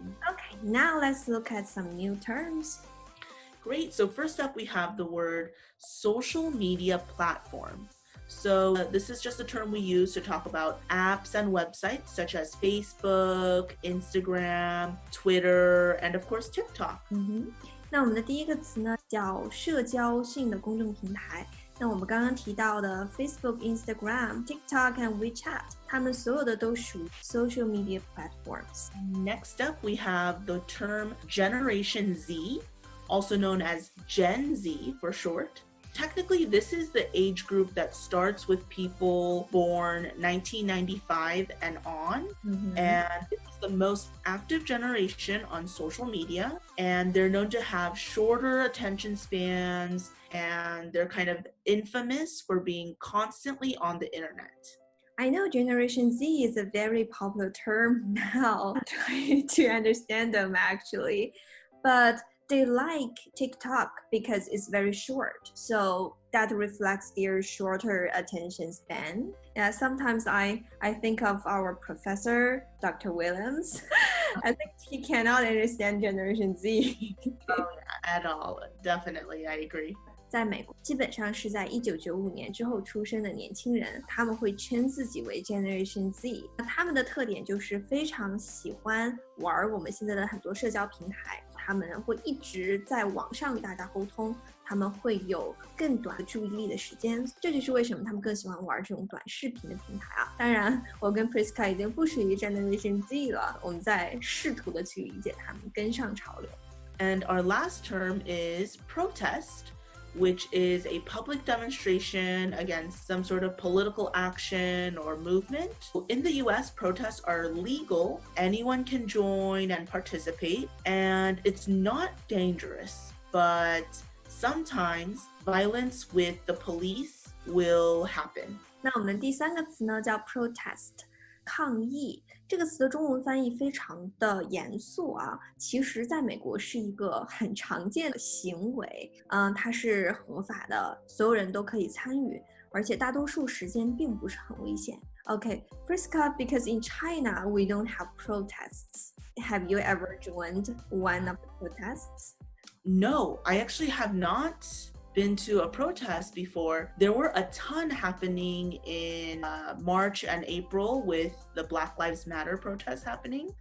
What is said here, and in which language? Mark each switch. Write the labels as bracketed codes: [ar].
[en] Okay, now let's look at some new terms. Great. So first up, we have the word social media platform. So this is just a term we use to talk about apps and websites such as Facebook, Instagram, Twitter, and of course TikTok. [zh] 那我们的第一个词呢叫社交性的公众平台。那我们刚刚提到的 Facebook, Instagram, TikTok and WeChat, 它们所有的都属于 [en] social media platforms. Next up, we have the term Generation Z, also known as Gen Z for short. Technically, this is the age group that starts with people born 1995 and on, and it's the most active generation on social media, and they're known to have shorter attention spans, and they're kind of infamous for being constantly on the internet. I know Generation Z is a very popular term now, trying to understand them actually, but they like TikTok because it's very short, so that reflects their shorter attention span. Yeah, sometimes I think of our professor, Dr. Williams. I think he cannot understand Generation Z. At all. Definitely, I agree. [zh] 在美国，基本上是在1995年之后出生的年轻人，他们会称自己为 Generation Z。他们的特点就是非常喜欢玩我们现在的很多社交平台，他们会一直在网上与大家沟通，他们会有更短的注意力的时间，这就是为什么他们更喜欢玩这种短视频的平台啊。当然，我跟 Prisca 已经不属于 Generation Z 了，我们在试图的去理解他们，跟上潮流。 [en] And our last term is protest, which is a public demonstration against some sort of political action or movement. In the US, protests are legal. Anyone can join and participate, and it's not dangerous, but sometimes violence with the police will happen. [zh] 那我们第三个词呢叫 protest。抗议这个词的中文翻译非常的严肃啊，其实在美国是一个很常见的行为，它是合法的，所有人都可以参与，而且大多数时间并不是很危险。 [en] Okay, Prisca, because in China we don't have protests. Have you ever joined one of the protests? No, I actually have not been to a protest before. There were a ton happening in March and April with the Black Lives Matter protests happening.